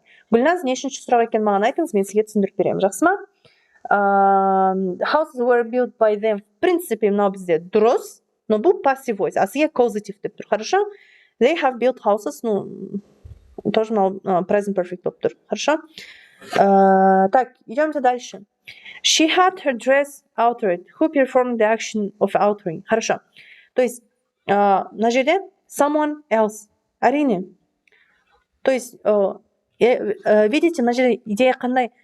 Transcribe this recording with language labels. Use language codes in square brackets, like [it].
[kk] Гүлназ, нешінші сұрақ екен маған айтыңыз, мен сізге түсіндіріп беремін. Жақсы ма? [en] Houses were built by them. [ru] В принципе, [kk] мынау бізде дұрыс, но бұл passive voice, а сізге causative деп тұр. [ru] Хорошо? [en] They have built houses, [kk] тоже мынау present perfect болып тұр. [ru] Хорошо? Так, идемте дальше. [en] She had her dress altered. Who performed the action of altering? [ru] Хорошо. То есть, [kk] на жерде someone else. Әрине. [ru] То есть, видите, [kk] мына жерде идея қандай?